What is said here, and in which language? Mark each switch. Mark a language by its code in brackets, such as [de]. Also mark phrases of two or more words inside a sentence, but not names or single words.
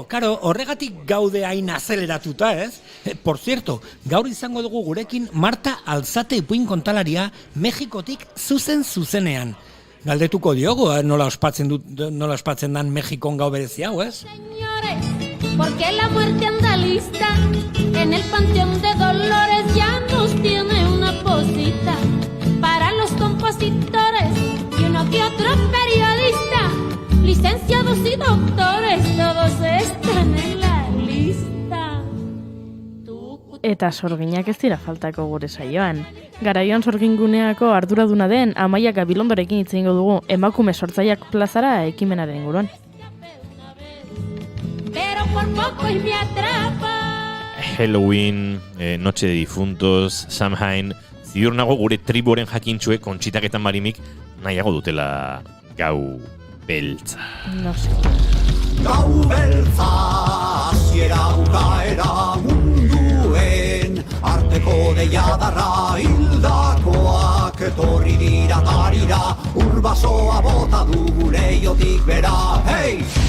[eu] Karo, horregatik gaude hain azeleratuta, ez? [es] Por cierto, [eu] gaur izango dugu gurekin Marta Alzate ipuin kontalaria Mexikotik zuzenean. Galdetuko diogu, nola ospatzen dan Mexikon gau berezi hau, ez? [es] Señores, porque la muerte anda lista en el panteón de Dolores ya nos tiene una posita para los compositores y uno que otro periodista, licenciados y doctores, todos están en la lista. [eu] Eta sorginak ez dira faltako gure saioan. Garaion sorginguneako arduraduna den Amaia Gabilondorekin hitz egingo dugu emakume sortzaileak plazara ekimenaren inguruan. [es] Pero por poco y me atrapa. Halloween, Noche de Difuntos, [eu] Samhain, ziur nago gure triburen jakintxuek Kontxitak eta Marimik nahiago dutela gau beltza. [es] No sé. [eu] Gau beltza, hasiera bukaera munduen, arteko deiadarra hildakoak etorri dira tarira, urbasoa bota du gure iotik bera, hei!